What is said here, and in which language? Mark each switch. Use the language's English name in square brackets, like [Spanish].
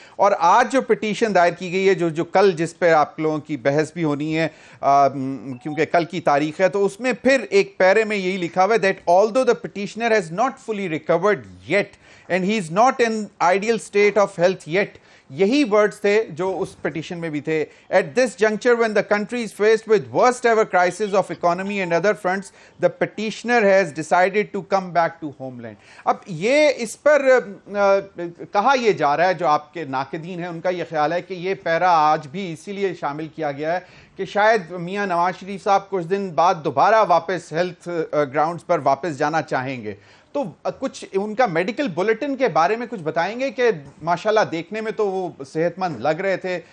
[Urdu] اور آج جو پٹیشن دائر کی گئی ہے, جو کل جس پہ آپ لوگوں کی بحث بھی ہونی ہے کیونکہ کل کی تاریخ ہے, تو اس میں پھر ایک پیرے میں یہی لکھا ہوا ہے that [English] although the petitioner has not fully recovered yet and he is not in ideal state of health yet. [Urdu] یہی ورڈز تھے جو اس پٹیشن میں بھی تھے. [English] At this juncture when the country is faced with worst ever crisis of economy and other fronts, the petitioner has decided to come back to homeland. [Urdu] اب یہ اس پر کہا یہ جا رہا ہے, جو آپ کے ناقدین ہیں ان کا یہ خیال ہے کہ یہ پیرا آج بھی اسی لیے شامل کیا گیا ہے کہ شاید میاں نواز شریف صاحب کچھ دن بعد دوبارہ واپس ہیلتھ گراؤنڈز پر واپس جانا چاہیں گے. تو کچھ ان کا میڈیکل بلیٹن کے بارے میں کچھ بتائیں گے کہ ماشاءاللہ دیکھنے میں تو وہ صحت مند لگ رہے تھے.